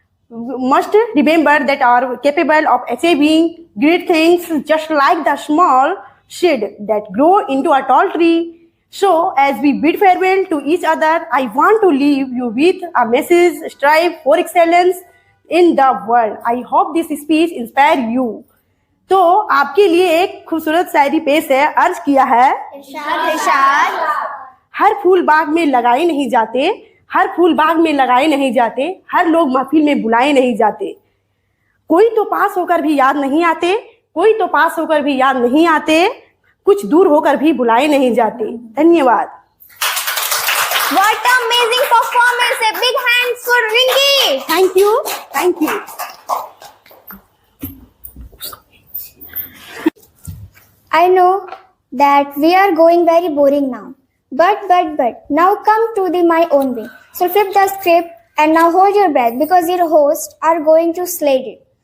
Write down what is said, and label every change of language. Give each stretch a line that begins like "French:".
English: We must remember that are capable of achieving great things, just like the small shade that grow into a tall tree. So, as we bid farewell to each other, I want to leave you with a message: strive for excellence in the world. I hope this speech inspire you.
Hindi: तो आपके लिए एक खूबसूरत शायरी पेश है। अर्ज किया है, हर फूल बाग में लगाए नहीं जाते, हर फूल बाग में लगाए नहीं जाते, हर लोग महफिल में बुलाए नहीं जाते, कोई तो पास होकर भी याद नहीं आते, कोई तो पास होकर भी याद नहीं आते, कुछ दूर होकर भी बुलाए नहीं जाते। धन्यवाद।
English: What amazing performance! A big hands for Rinky. Thank you. Thank you. I know that we are going very boring now. But now come to my own way. So flip the script and now hold your breath because your hosts are going to slay it.